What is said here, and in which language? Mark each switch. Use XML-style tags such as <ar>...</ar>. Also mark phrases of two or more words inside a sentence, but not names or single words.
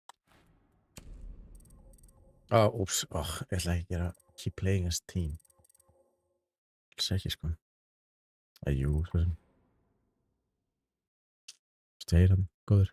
<en>Oops.</en> <is>Ég ætla ekki að gera</is> <en>keep playing as team.</en> <is>alls ekki, sko. Jú, svo sem. Steir hann, góður.</is>